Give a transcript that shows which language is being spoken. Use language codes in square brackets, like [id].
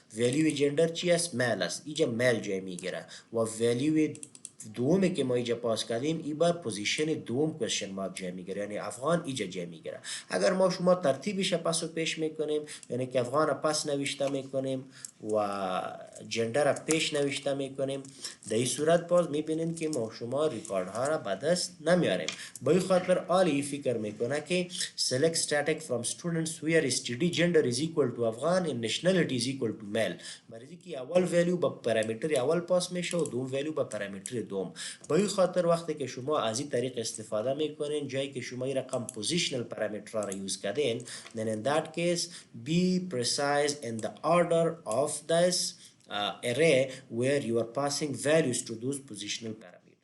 [fa] ولیوی جندر چی است؟ میل است، اینجا میل جای میگیره و ولیوی دومی که ما اینجا پاس کردیم این بر پوزیشن دوم کوشن مارک جای میگیره، یعنی افغان اینجا جای میگیره. اگر ما شما ترتیبش پس و پیش میکنیم، یعنی که افغان پس نوشته میکنیم و جندر پیش نوشته میکنیم، در این صورت باز میبینیم که ما شما ریکارد ها را به دست نمیاریم. به این خاطر آلی فکر میکنه که [en] select static from students where std gender is equal to Afghan and nationality is equal to male. [fa] برای که اول ولیو با پارامیتر اول پاس میشه و دوم ولیو با پارامیتر دوم. به این خاطر وقتی که شما از این طریق استفاده میکنین، جایی که شما این رقم پوزیشنال پارامیتر را یوز کردین، [en] then in that case be precise in the order of this array where you are passing values to those positional parameters.